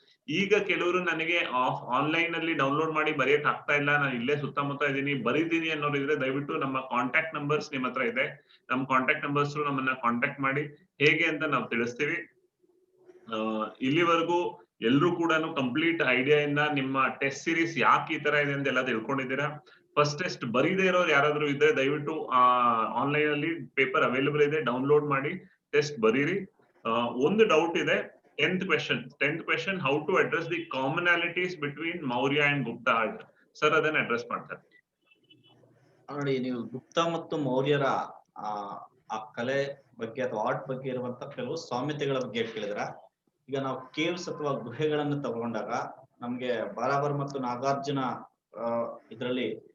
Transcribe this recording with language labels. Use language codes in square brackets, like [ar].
[kn] ಈಗ ಕೆಲವರು ನನಗೆ ಆನ್ಲೈನ್ ಅಲ್ಲಿ ಡೌನ್ಲೋಡ್ ಮಾಡಿ ಬರೆಯಕ್ ಆಗ್ತಾ ಇಲ್ಲ, ನಾನು ಇಲ್ಲೇ ಸುತ್ತಮುತ್ತ ಇದೀನಿ ಬರೀತೀನಿ ಅನ್ನೋರು ಇದ್ರೆ ದಯವಿಟ್ಟು ನಮ್ಮ ಕಾಂಟ್ಯಾಕ್ಟ್ ನಂಬರ್ಸ್ ನಿಮ್ಮ ಹತ್ರ ಇದೆ, ನಮ್ಮ ಕಾಂಟ್ಯಾಕ್ಟ್ ನಂಬರ್ಸ್ ನಮ್ಮನ್ನ ಕಾಂಟ್ಯಾಕ್ಟ್ ಮಾಡಿ ಹೇಗೆ ಅಂತ ನಾವು ತಿಳಿಸ್ತೀವಿ. ಇಲ್ಲಿವರೆಗೂ ಎಲ್ರು ಕೂಡ ಕಂಪ್ಲೀಟ್ ಐಡಿಯಾ ಇಂದ ನಿಮ್ಮ ಟೆಸ್ಟ್ ಸೀರೀಸ್ ಯಾಕೆ ಈ ತರ ಇದೆ ಅಂತ ಎಲ್ಲ ತಿಳ್ಕೊಂಡಿದ್ದೀರಾ. ಫಸ್ಟ್ ಟೆಸ್ಟ್ ಬರೀದೇ ಇರೋರು ಯಾರಾದ್ರೂ ಇದ್ರೆ ದಯವಿಟ್ಟು ಆನ್ಲೈನ್ ಅಲ್ಲಿ ಪೇಪರ್ ಅವೈಲೇಬಲ್ ಇದೆ, ಡೌನ್ಲೋಡ್ ಮಾಡಿ ಟೆಸ್ಟ್ ಬರೀರಿ. ಒಂದು ಡೌಟ್ ಇದೆ, [en] 10th question, how to address the commonalities between Maurya and Gupta art. [kn] Sir ಅದನ್ನ ಅಡ್ರೆಸ್ ಮಾಡ್ತಾರೆ. ನೋಡಿ, ನೀವು ಗುಪ್ತ ಮತ್ತು ಮೌರ್ಯರ ಆ ಕಲೆ ಬಗ್ಗೆ ಅಥವಾ ಆರ್ಟ್ ಬಗ್ಗೆ ಇರುವಂತ ಕೆಲವು ಸಾಮ್ಯತೆಗಳ ಬಗ್ಗೆ ಕೇಳಿದ್ರ. ಈಗ ನಾವು ಕೇವ್ಸ್ ಅಥವಾ ಗುಹೆಗಳನ್ನು ತಗೊಂಡಾಗ ನಮ್ಗೆ ಬಾರಾಬರ್ ಮತ್ತು ನಾಗಾರ್ಜುನ ಇದರಲ್ಲಿ